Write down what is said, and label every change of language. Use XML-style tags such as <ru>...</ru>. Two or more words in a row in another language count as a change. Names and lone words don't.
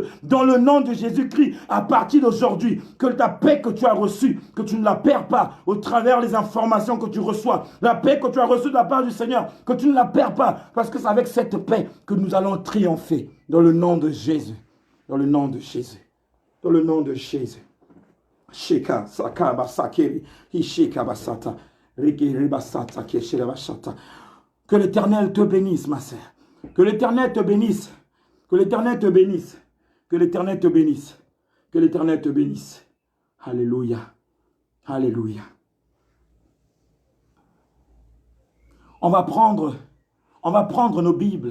<fr>Dans le nom de Jésus-Christ, à partir d'aujourd'hui, que ta paix que tu as reçue, que tu ne la perds pas au travers des informations que tu reçois. La paix que tu as reçue de la part du Seigneur, que tu ne la perds pas. Parce que c'est avec cette paix que nous allons triompher. Dans le nom de Jésus. Dans le nom de Jésus. Dans le nom de Jésus. Sheka saka basakeri isheka basata rigiri basata keshira basata. Que l'Éternel te bénisse, ma sœur. Que l'Éternel te bénisse. Que l'Éternel te bénisse. Que l'Éternel te bénisse. Que l'Éternel te bénisse. Alléluia. Alléluia. On va prendre nos Bibles.</fr>